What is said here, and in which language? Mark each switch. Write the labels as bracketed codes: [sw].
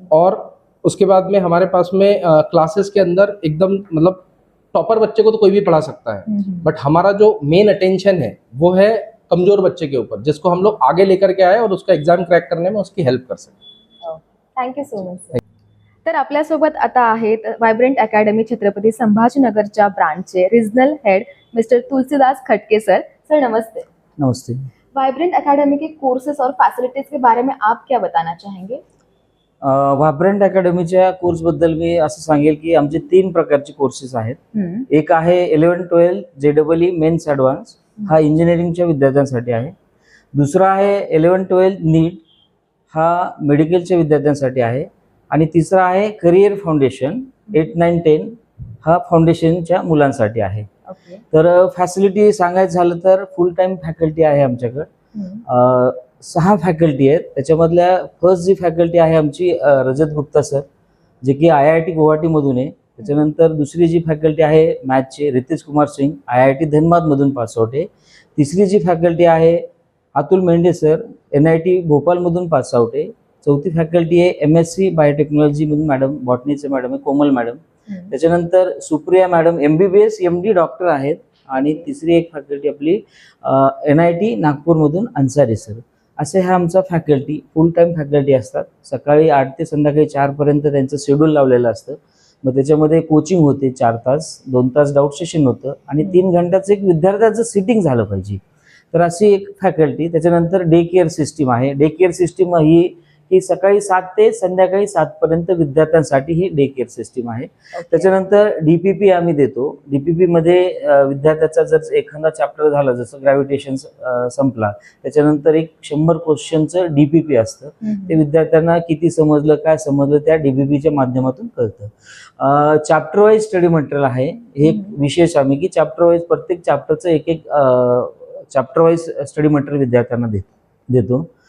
[hi] और उसके बाद में हमारे पास में क्लासेस के अंदर एकदम मतलब टॉपर बच्चे को तो कोई भी पढ़ा सकता है, बट हमारा जो मेन अटेंशन है वो है कमजोर बच्चे के ऊपर, जिसको हम लोग आगे लेकर के आए और उसका एग्जाम क्रॅक करने में उसकी हेल्प कर सकें। [en] Thank you so much. [mr] तर आपल्यासोबत आता आहेत vibrant academy Chhatrapati संभाजीनगरच्या ब्रांचचे regional head mister Tulsidas खटके सर। सर नमस्ते। नमस्ते। [hi] वाइब्रेंट अकेडमी के कोर्सेस और फैसिलिटीज के बारे में आप क्या बताना चाहेंगे? [mr] वाइब्रेंट अकॅडमीच्या कोर्सबद्दल मी असं सांगेल की आमचे 3 प्रकारचे कोर्सेस आहेत। एक आहे 11-12 JEE मेन्स ॲडव्हान्स, हा इंजिनिअरिंगच्या विद्यार्थ्यांसाठी आहे। दुसरा आहे 11-12 नीट, हा मेडिकलच्या विद्यार्थ्यांसाठी आहे। आणि तिसरा आहे करिअर फाउंडेशन 8-9-10, हा फाउंडेशनच्या मुलांसाठी आहे। तर फॅसिलिटी सांगायचं झालं तर फुल टाइम फॅकल्टी आहे आमच्याकडे, 6 फॅकल्टी आहेत। त्याच्यामधल्या फर्स्ट जी फॅकल्टी आहे आमची रजत गुप्ता सर, जे की IIT गुवाहाटी मधून आहे, त्याच्यानंतर दुसरी जी फॅकल्टी आहे मॅथचे रितेश कुमार सिंग IIT धनबादमधून पासआउट आहे. तिसरी जी फॅकल्टी आहे Atul Mendhe sir NIT भोपाळमधून pass out आहे. चौथी फॅकल्टी आहे MSc बायोटेक्नॉलॉजीमधून मॅडम बॉटनीचे मॅडम आहे कोमल मॅडम. त्याच्यानंतर Supriya madam MBBS MD doctor आहेत. आणि तिसरी एक फॅकल्टी आपली NIT नागपूरमधून अन्सारी सर. असे हा आमचा फॅकल्टी फुल टाईम फॅकल्टी असतात. सकाळी 8 ते संध्याकाळी 4 पर्यंत त्यांचं शेड्यूल लावलेलं असतं. मग त्याच्यामध्ये कोचिंग होते 4 तास, 2 तास डाऊट सेशन होतं आणि 3 घंट्याचं एक विद्यार्थ्याचं सिटिंग झालं पाहिजे. तर अशी एक फॅकल्टी. त्याच्यानंतर डे केअर सिस्टीम आहे. डे केअर सिस्टीम ही सकाळी 7 ते संध्याकाळी 7 पर्यंत विद्यार्थ्यांसाठी ही डे केअर सिस्टीम आहे. त्याच्यानंतर DPP आम्ही देतो. DPP मध्ये विद्यार्थ्याचा जर एखादा चॅप्टर झाला जसं ग्रॅव्हिटेशन संपला त्याच्यानंतर एक 100 क्वेश्चनचं DPP असतं. ते विद्यार्थ्यांना किती समजलं काय समजलं त्या DPPच्या माध्यमातून कळतं. चॅप्टर वाईज स्टडी मटेरियल आहे. हे एक विशेष आम्ही की चॅप्टर वाईज प्रत्येक चॅप्टरचं एक चॅप्टर वाईज स्टडी मटेरियल विद्यार्थ्यांना देतो.